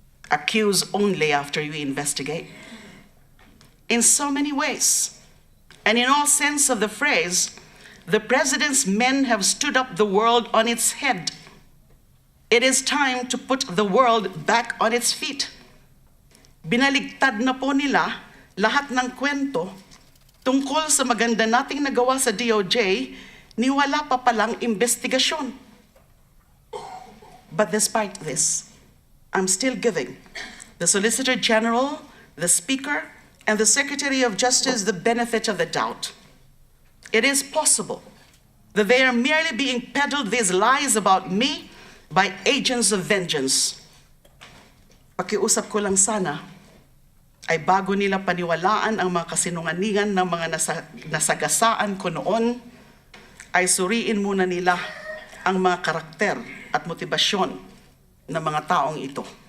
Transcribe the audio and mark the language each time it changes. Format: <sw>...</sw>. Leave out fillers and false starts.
<en>Accuse only after you investigate. In so many ways, and in all sense of the phrase, the President's men have stood up the world on its head. It is time to put the world back on its feet.</en> <tl>Binaligtad na po nila lahat ng kwento tungkol sa maganda nating nagawa sa DOJ ni wala pa palang investigasyon.</tl> <en>But despite this, I'm still giving the Solicitor General, the Speaker, and the Secretary of Justice the benefit of the doubt. It is possible that they are merely being peddled these lies about me by agents of vengeance.</en> <tl>Pakiusap ko lang sana ay bago nila paniwalaan ang mga kasinungalingan ng mga nasagasaan ko noon, ay suriin muna nila ang mga karakter at motibasyon ng mga taong ito.</tl>